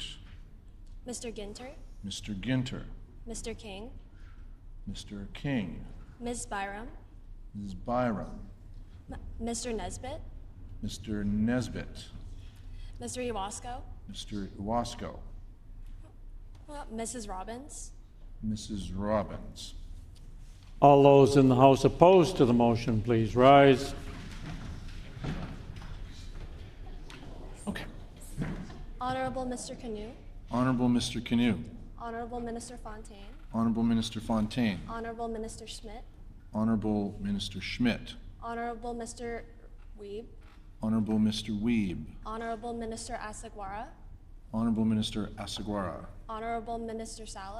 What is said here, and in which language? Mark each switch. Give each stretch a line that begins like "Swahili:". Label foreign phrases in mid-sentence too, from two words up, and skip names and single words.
English: Mr. Ginter, Mr. Ginter, Mr. King, Mr. King, Ms. Byram, Ms. Byram, Mr. Nesbitt, Mr. Nesbitt, Mr. Iwasko, Mr. Iwasko, Mrs. Robbins, Mrs. Robbins. All those in the House opposed to the motion, please rise. Okay. Honorable Mr. Canoe, Honorable Mr. Canoe, Honorable Minister Fontaine, Honorable Minister Fontaine, Honorable Minister Schmidt, Honorable Minister Schmidt, Honorable Mr. Weeb, Honorable Mr. Weeb, Honorable Minister Asagwara, Honorable Minister Asagwara, Honorable Minister Sala,